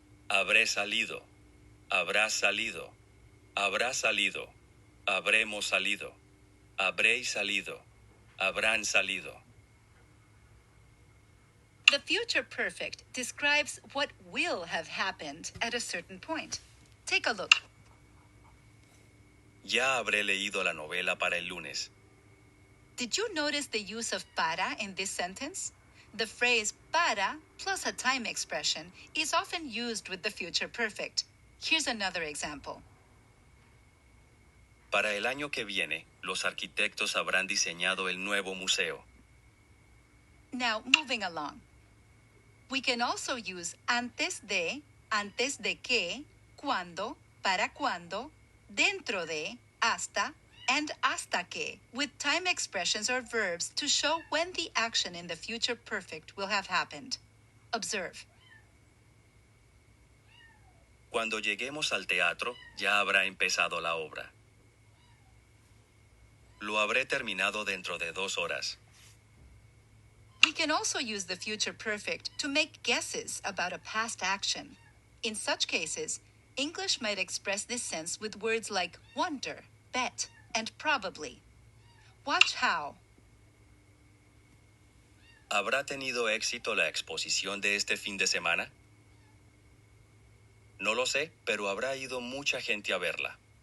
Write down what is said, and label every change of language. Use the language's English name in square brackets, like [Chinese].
[Spanish] Habré salido. Habrás salido. Habrá salido. Habremos salido. Habréis salido. Habrán salido. [English] The future perfect describes what will have happened at a certain point. Take a look. [Spanish] Ya habré leído la novela para el lunes. [English] Did you notice the use of para in this sentence? The phrase para plus a time expression is often used with the future perfect. Here's another example. [Spanish] Para el año que viene, los arquitectos habrán diseñado el nuevo museo. [English] Now, moving along. We can also use antes de que, cuando, para cuando, dentro de, hasta, and hasta que, with time expressions or verbs to show when the action in the future perfect will have happened. Observe. [Spanish] Cuando lleguemos al teatro, ya habrá empezado la obra. Lo habré terminado dentro de 2 horas. [English] We can also use the future perfect to make guesses about a past action. In such cases, English might express this sense with words like wonder, bet, and probably. Watch how. [Spanish] ¿Habrá tenido éxito la exposición de este fin de semana? No lo sé, pero habrá ido mucha gente a verla.